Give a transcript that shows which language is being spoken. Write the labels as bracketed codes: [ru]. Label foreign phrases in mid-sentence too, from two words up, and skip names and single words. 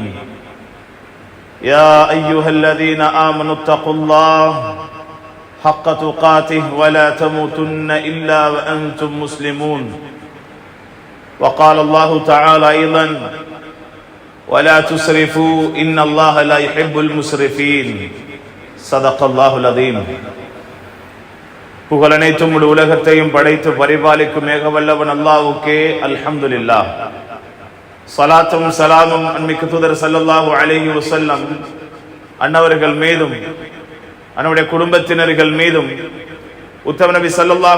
[ar] يا أيها الذين آمنوا اتقوا الله حق تقاته ولا تموتن إلا وأنتم مسلمون. وقال الله تعالى أيضا: ولا تسرفوا إن الله لا يحب المسرفين. صدق الله العظيم. [ta] புகழ் அனைத்தும் முழு உலகத்தையும் படைத்து பரிபாலிக்கும் ஏகவல்லவன் அல்லாஹ்வுக்கே அல்ஹம்துலில்லாஹ். ஸலாத்தும் ஸலாமும் அன்மிக்க தூதர் [ar] صلى الله عليه وسلم [ta] அன்னவர்கள் மீதும் அவருடைய குடும்பத்தினர்கள் மீதும் உத்தம நபி ஸல்லல்லாஹு